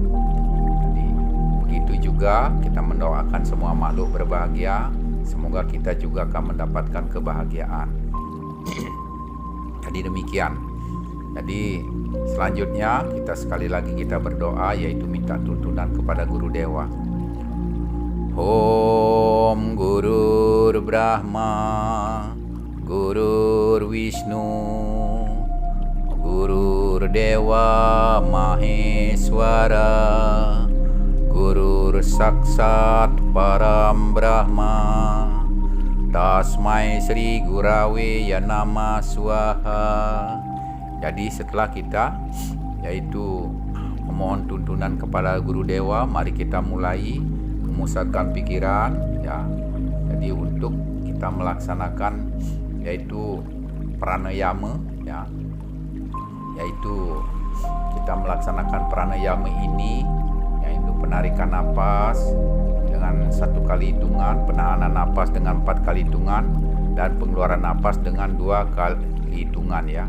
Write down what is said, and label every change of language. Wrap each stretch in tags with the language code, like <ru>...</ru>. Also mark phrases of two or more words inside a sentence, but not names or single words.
<id>Jadi begitu juga kita mendoakan semua makhluk berbahagia. Semoga kita juga akan mendapatkan kebahagiaan. Jadi demikian. Jadi selanjutnya kita sekali lagi kita berdoa, yaitu minta tuntunan kepada Guru Dewa.</id> <sa>Om Gurur Brahma, Gurur Vishnu, Gurur Dewa Maheswara, Gurur Saksat Param Brahma, Tasmai Sri Gurave Yanama Swaha.</sa> <id>Jadi setelah kita yaitu memohon tuntunan kepada Guru Dewa, mari kita mulai memusatkan pikiran ya. Jadi untuk kita melaksanakan yaitu pranayama ya, yaitu kita melaksanakan pranayama ini yaitu penarikan napas dengan 1 kali hitungan, penahanan napas dengan 4 kali hitungan, dan pengeluaran napas dengan 2 kali hitungan ya.</id>